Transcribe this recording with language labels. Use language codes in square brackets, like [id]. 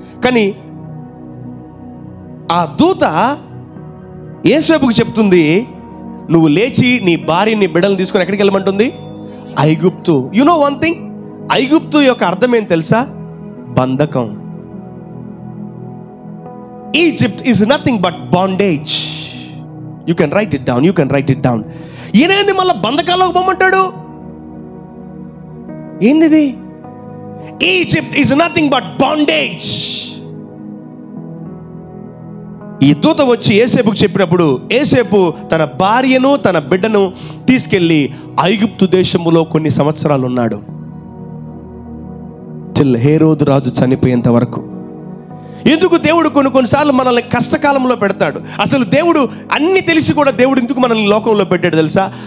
[te] కానీ ఆ దూత యేసేపుకు చెప్తుంది, నువ్వు లేచి నీ భార్యని బిడ్డలను తీసుకొని ఎక్కడికి వెళ్ళమంటుంది? ఐగుప్తు. [en] you know one thing, [te] ఐగుప్తు యొక్క అర్థం ఏంటి తెలుసా? బంధకం. [en] Egypt is nothing but bondage. You can write it down. [te] ఈయనేంది మళ్ళీ బంధకాల్లోకి పోమంటాడు? [en] ఏంది? Egypt is nothing but bondage. [te] ఈ దూత వచ్చి యేసేపుకు చెప్పినప్పుడు యేసేపు తన భార్యను తన బిడ్డను తీసుకెళ్లి ఐగుప్తు దేశములో కొన్ని సంవత్సరాలు ఉన్నాడు, till హేరోదు రాజు చనిపోయేంత వరకు. ఎందుకు దేవుడు కొన్నిసార్లు మనల్ని కష్టకాలంలో పెడతాడు? అసలు దేవుడు అన్ని తెలిసి కూడా దేవుడు ఎందుకు మనల్ని లోకంలో పెట్టాడు తెలుసా?